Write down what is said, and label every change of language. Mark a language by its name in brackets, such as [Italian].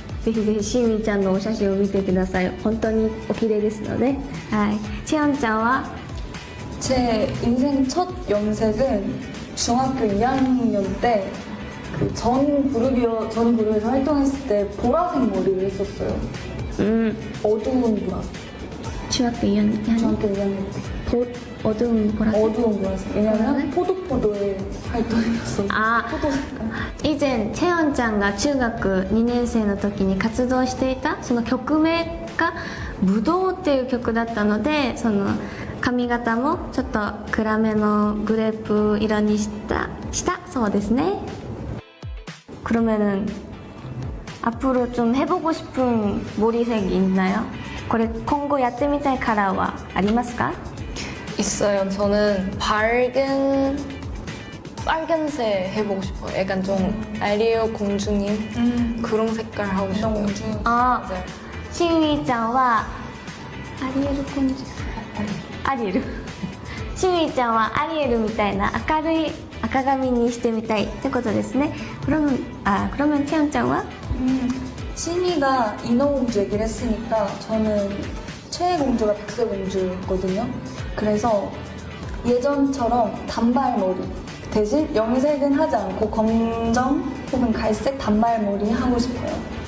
[Japanese] ぜひぜひしみちゃんのお写真を見てください。本当にお綺麗ですので。はい。チヨンちゃんは [Korean] 제 인생 첫 염색은 중학교 2학년 때 그 전 그룹에서 활동했을 때 보라색 머리를 했었어요. うん 어두운 보라색. [Japanese] 中学4年 [Korean] 중학교 2학년 때. 어두운 보라색. 어두운 보라색. 왜냐면 포도포도의 활동이었어서. 아. 포도 색깔. [Japanese] 以前チェヨンちゃんが中学2年生の時に活動していたその曲名が「ぶどう」っていう曲だったので、その髪型もちょっと暗めのグレープ色にしたそうですね。 [Korean] 그러면은 앞으로 좀 해보고 싶은 머리색이 있나요? 그래 [Japanese] 今後やってみたいカラーはありますか? [Korean] 있어요. 저는 빨간색 해보고 싶어요. 약간 좀 아리오 공주님 그런 색깔 하고 싶어요. 공주. 아, 맞아요. [Japanese] シンウィちゃんはアリエルコンジュアリエルシンウィちゃんはアリエルみたいな明るい赤髪にしてみたいってことですね。 [Korean] 그러면 채연 [Japanese] ちゃんは [Korean] 신이가 인어공주 얘기를 했으니까 저는 최애 공주가 백설공주거든요. 그래서 예전처럼 단발머리 대신 염색은 하지 않고 검정 혹은 갈색 단발머리 하고 싶어요.